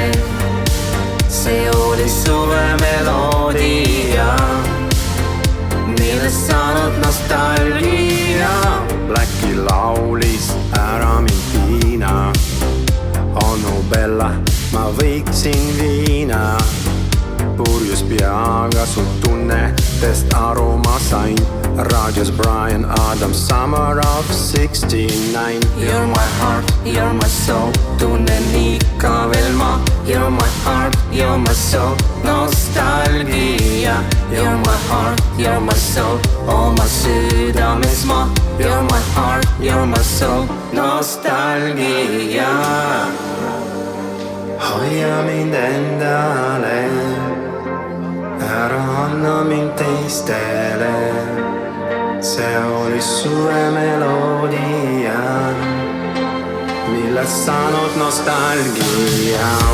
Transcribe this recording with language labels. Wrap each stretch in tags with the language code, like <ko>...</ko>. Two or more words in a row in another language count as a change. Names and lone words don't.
<et>See oli suvemeloodia, millest saanud nostalgia. Blacki laulis ära mind piina. Onu Bella, ma võiksin viina. Purjus peaga sul tunnetest aru ma sain. Raadios Brian Adams, Summer of '69.</et> <en>You're my heart, you're my soul,</en> <et>tunnen ikka veel ma.</et> <en>You're my heart, you're my soul, nostalgia. You're my heart, you're my soul,</en> <et>oma südames ma.</et> <en>You're my heart, you're my soul, nostalgia.</en> <et>Hoia mind endale, ära anna mind teistele. See oli suvemeloodia, millest saanud nostalgia.</et>